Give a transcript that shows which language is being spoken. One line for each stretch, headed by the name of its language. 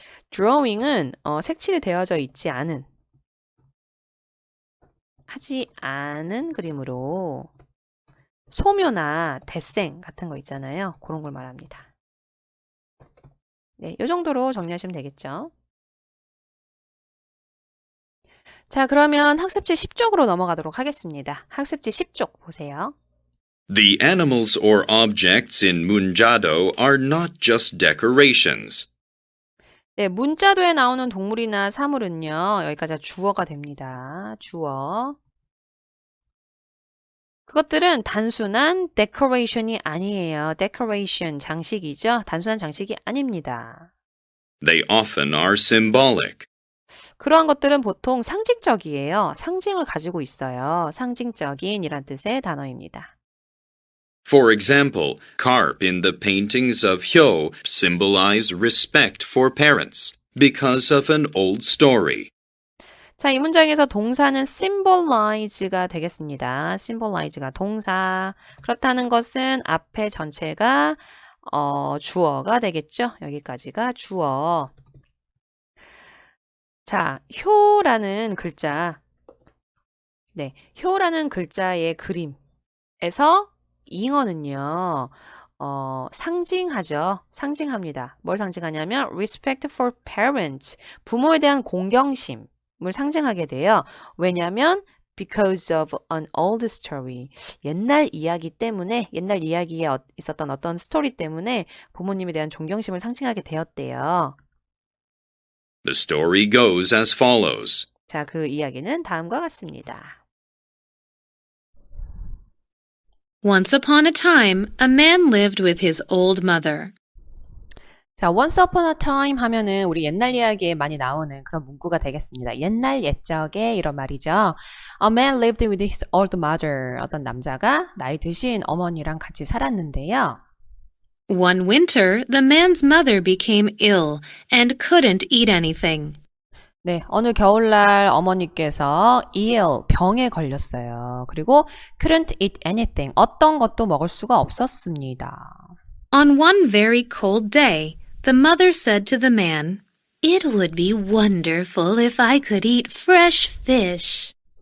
Korean: 드로잉은 색칠이 되어져 있지 하지 않은 그림으로 소묘나 데생 같은 거 있잖아요. 그런 걸 말합니다. 네, 이 정도로 정리하시면 되겠죠. 자, 그러면 학습지 10쪽으로 넘어가도록 하겠습니다. 학습지 10쪽 보세요.
English: The animals or objects in munjado are not just decorations.
Korean: 네, 문자도에 나오는 동물이나 사물은요. 여기까지가 주어가 됩니다. 주어. 그것들은 단순한 decoration이 아니에요. decoration, 장식이죠. 단순한 장식이 아닙니다.
English: They often are symbolic.
Korean: 그러한 것들은 보통 상징적이에요. 상징을 가지고 있어요. 상징적인 이란 뜻의 단어입니다.
English: For example, carp in the paintings of Hyo symbolize respect for parents because of an old story.
Korean: 자, 이 문장에서 동사는 symbolize가 되겠습니다. symbolize가 동사. 그렇다는 것은 앞에 전체가 주어가 되겠죠. 여기까지가 주어. 자, 효라는 글자. 네, 효라는 글자의 그림에서 잉어는요. 상징하죠. 상징합니다. 뭘 상징하냐면
English: respect for parents.
Korean: 부모에 대한 공경심을 상징하게 돼요. 왜냐하면
English: because of an old story.
Korean: 옛날 이야기 때문에, 옛날 이야기에 있었던 어떤 스토리 때문에 부모님에 대한 존경심을 상징하게 되었대요.
English: The story goes as follows.
Korean: 자, 그 이야기는 다음과 같습니다.
English: Once upon a time, a man lived with his old mother.
Korean: 자,
English: once upon a time
Korean: 하면은 우리 옛날 이야기에 많이 나오는 그런 문구가 되겠습니다. 옛날 옛적에 이런 말이죠.
English: A man lived with his old mother.
Korean: 어떤 남자가 나이 드신 어머니랑 같이 살았는데요.
English: One winter, the man's mother became ill and couldn't eat anything.
Korean: 네, 어느 겨울날 어머니께서 ill, 병에 걸렸어요. 그리고
English: couldn't eat anything,
Korean: 어떤 것도 먹을 수가 없었습니다.
English: On one very cold day, the mother said to the man, "It would be wonderful if I could eat fresh fish."